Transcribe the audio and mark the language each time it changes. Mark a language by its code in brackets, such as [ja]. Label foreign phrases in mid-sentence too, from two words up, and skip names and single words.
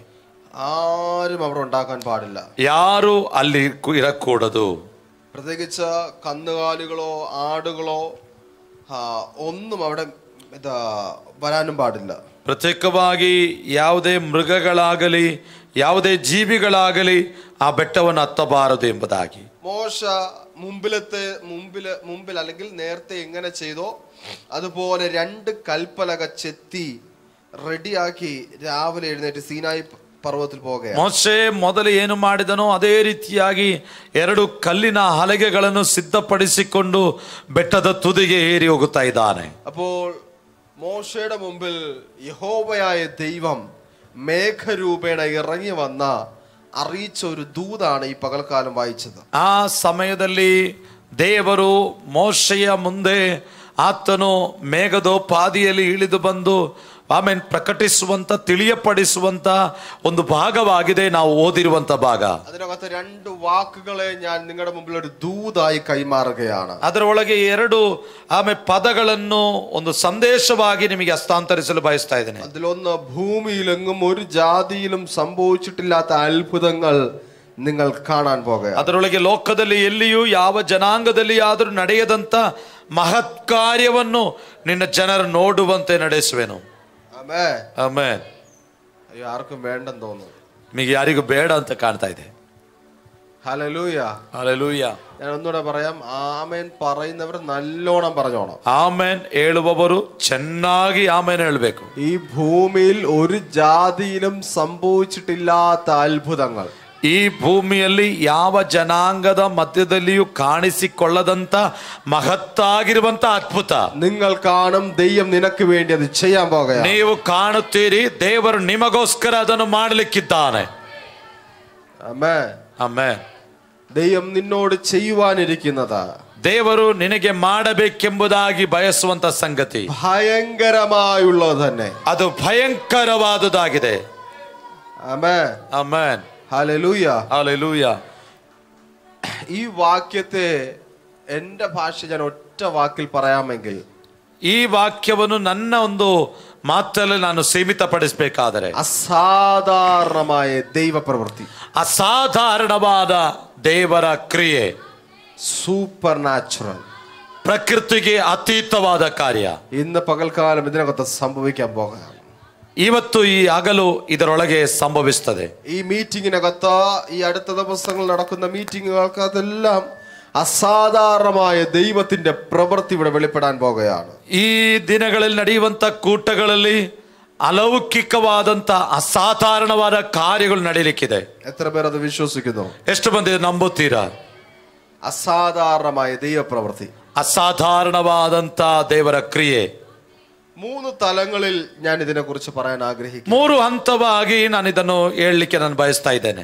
[ml] ആരും അവിടെ ഉണ്ടാക്കാൻ പാടില്ല, [kn] ಯಾರು ಅಲ್ಲಿ ಇರಕೂಡದು. [ml] പ്രത്യേകിച്ച് കന്നുകാലികളോ ആടുകളോ ഒന്നും അവിടെ വരാനും പാടില്ല. [kn] ಪ್ರತ್ಯೇಕವಾಗಿ ಯಾವುದೇ ಮೃಗಗಳಾಗಲಿ ಯಾವುದೇ ಜೀವಿಗಳಾಗಲಿ ಆ ಬೆಟ್ಟವನ್ನು ಹತ್ತಬಾರದು ಎಂಬುದಾಗಿ. [ml] മോശ മുമ്പിൽ അല്ലെങ്കിൽ നേരത്തെ എങ്ങനെ ചെയ്തോ അതുപോലെ 2 കൽപ്പലക ചെത്തി റെഡിയാക്കി രാവിലെ എഴുന്നേറ്റ് സീനായി [kn] ಪರ್ವತದಲ್ಲಿ ಹೋಗ. ಮೋಶೆ ಮೊದಲು ಏನು ಮಾಡಿದನೋ ಅದೇ ರೀತಿಯಾಗಿ 2 ಕಲ್ಲಿನ ಹಲಗೆಗಳನ್ನು ಸಿದ್ಧಪಡಿಸಿಕೊಂಡು ಬೆಟ್ಟದ ತುದಿಗೆ ಏರಿ ಹೋಗುತ್ತಾ ಇದ್ದಾನೆ. [ml] അപ്പോൾ മോശയുടെ മുമ്പിൽ യഹോവയായ ദൈവം മേഘരൂപേണ ഇറങ്ങി വന്ന അറിയിച്ച ഒരു ദൂതാണ് ಈ പകൽക്കാലം വായിച്ചത്. [kn] ಆ ಸಮಯದಲ್ಲಿ ದೇವರು ಮೋಶೆಯ ಮುಂದೆ ಆತನು ಮೇಘದೋಪಾದಿಯಲ್ಲಿ ಇಳಿದು ಬಂದು ಪ್ರಕಟಿಸುವಂತ ತಿಳಿಯಪಡಿಸುವಂತ ಒಂದು ಭಾಗವಾಗಿದೆ ನಾವು ಓದಿರುವಂತ ಭಾಗ. [ml] അതിനകത്ത് 2 വാക്കുകളെ ഞാൻ നിങ്ങളുടെ മുമ്പിൽ ഒരു ദൂതായി കൈമാറുകയാണ്. [kn] ಅದರ ಒಳಗೆ 2 ಪದಗಳನ್ನು ಒಂದು ಸಂದೇಶವಾಗಿ ನಿಮಗೆ ಹಸ್ತಾಂತರಿಸಲು ಬಯಸ್ತಾ ಇದ್ದೇನೆ. [ml] അതിലൊന്ന്, ഭൂമിയിലെങ്ങും ഒരു ജാതിയിലും സംഭവിച്ചിട്ടില്ലാത്ത അത്ഭുതങ്ങൾ നിങ്ങൾ കാണാൻ പോകുക. [kn] ಅದರೊಳಗೆ ಲೋಕದಲ್ಲಿ ಎಲ್ಲಿಯೂ ಯಾವ ಜನಾಂಗದಲ್ಲಿ ಆದರೂ ನಡೆಯದಂತ ಮಹತ್ ಕಾರ್ಯವನ್ನು ನಿನ್ನ ಜನರು ನೋಡುವಂತೆ ನಡೆಸುವೆನು. ಆಮೆನ್. [ml] ആർക്കും വേണ്ടെന്ന് തോന്നുന്നു, [kn] ನಿಮಗೆ ಯಾರಿಗೂ ಬೇಡ ಅಂತ ಕಾಣ್ತಾ ಇದೆ. [ml] ഹല്ലേലൂയ, ഹല്ലേലൂയ. ഞാൻ ഒന്നുകൂടെ പറയാം, ആമേൻ പറയുന്നവർ നല്ലോണം പറഞ്ഞോണം. [kn] ಆಮೆನ್ ಹೇಳುವವರು ಚೆನ್ನಾಗಿ ಆಮೆನ್ ಹೇಳಬೇಕು. [ml] ഈ ഭൂമിയിൽ ഒരു ജാതിയിലും സംഭവിച്ചിട്ടില്ലാത്ത അത്ഭുതങ്ങൾ, [kn] ಈ ಭೂಮಿಯಲ್ಲಿ ಯಾವ ಜನಾಂಗದ ಮಧ್ಯದಲ್ಲಿಯೂ ಕಾಣಿಸಿಕೊಳ್ಳದಂತ ಮಹತ್ತಾಗಿರುವಂತ ಅದ್ಭುತ [ml] നിങ്ങൾ കാണും. ദൈവം നിനക്ക് വേണ്ടി അത് ചെയ്യാൻ പോകുകയാണ്. [kn] ನೀವು ಕಾಣುತ್ತೀರಿ, ದೇವರು ನಿಮಗೋಸ್ಕರ ಅದನ್ನು ಮಾಡಲಿಕ್ಕಿದ್ದಾನೆ. [ml] ആമേൻ, [kn] ಆಮೆನ್. [ml] ദൈവം നിന്നോട് ചെയ്യുവാനിരിക്കുന്നത്, [kn] ದೇವರು ನಿನಗೆ ಮಾಡಬೇಕೆಂಬುದಾಗಿ ಬಯಸುವಂತ ಸಂಗತಿ [ml] ഭയങ്കരമായുള്ളത് തന്നെ, [kn] ಅದು ಭಯಂಕರವಾದುದಾಗಿದೆ. [ml] ആമേൻ, [kn] ಆಮೆನ್. [ml] ഹല്ലേലൂയ, ഹല്ലേലൂയ. ഈ വാക്യത്തെ എന്റെ ഭാഷ ഞാൻ ഒറ്റ വാക്കിൽ പറയാമെങ്കിൽ, [kn] ಈ ವಾಕ್ಯವನ್ನು ನನ್ನ ಒಂದು ಮಾತಲ್ಲಿ ನಾನು ಸೀಮಿತಪಡಿಸಬೇಕಾದರೆ, [ml] അസാധാരണമായ ദൈവ പ്രവൃത്തി, [kn] ಅಸಾಧಾರಣವಾದ ದೇವರ ಕ್ರಿಯೆ, [en] super natural, [kn] ಪ್ರಕೃತಿಗೆ ಅತೀತವಾದ ಕಾರ್ಯ [ml] ഇന്ന് പകൽക്കാലം ഇതിനകത്ത് സംഭവിക്കാൻ പോകുകയാണ്. [kn] ಇವತ್ತು ಈ ಹಗಲು ಇದರೊಳಗೆ ಸಂಭವಿಸುತ್ತದೆ. [ml] ഈ മീറ്റിങ്ങിനകത്ത്, ഈ അടുത്ത ദിവസങ്ങൾ നടക്കുന്ന മീറ്റിങ്ങുകൾക്ക് അതെല്ലാം അസാധാരണമായ ദൈവത്തിന്റെ പ്രവൃത്തി ഇവിടെ വെളിപ്പെടാൻ പോകുകയാണ്. [kn] ಈ ದಿನಗಳಲ್ಲಿ ನಡೆಯುವಂತ ಕೂಟಗಳಲ್ಲಿ ಅಲೌಕಿಕವಾದಂತ ಅಸಾಧಾರಣವಾದ ಕಾರ್ಯಗಳು ನಡೆಯಲಿಕ್ಕಿದೆ. [ml] എത്ര പേർ അത് വിശ്വസിക്കുന്നു? [kn] ಎಷ್ಟು ಮಂದಿ ನಂಬುತ್ತೀರಾ? [ml] അസാധാരണമായ ദൈവ പ്രവൃത്തി, [kn] ಅಸಾಧಾರಣವಾದಂತ ದೇವರ ಕ್ರಿಯೆ. [ml] 3 തലങ്ങളിൽ ഞാൻ ഇതിനെ കുറിച്ച് പറയാൻ ആഗ്രഹിക്കുന്നു. [kn] 3 ಹಂತವಾಗಿ ನಾನು ಇದನ್ನು ಹೇಳಲಿಕ್ಕೆ ನಾನು ಬಯಸ್ತಾ ಇದ್ದೇನೆ.